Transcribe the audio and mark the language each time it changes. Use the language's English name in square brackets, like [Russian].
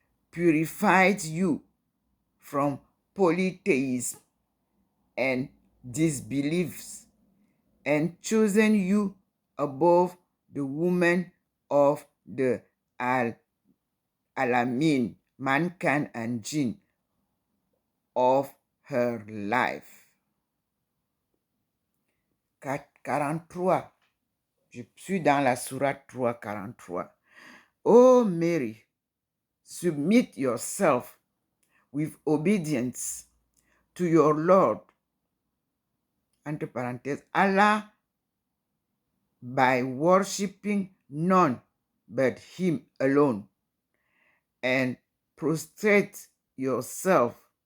[English] purified you from polytheism and disbeliefs, and chosen you above the women of the Alamin, mankind and jinn, of her life. 43. [French] Je suis dans la sourate 3, 43. [English] Oh Mary, submit yourself with obedience to your Lord, [French] entre parenthèses, [English] Allah, by worshiping none but him alone, and prostrate yourself,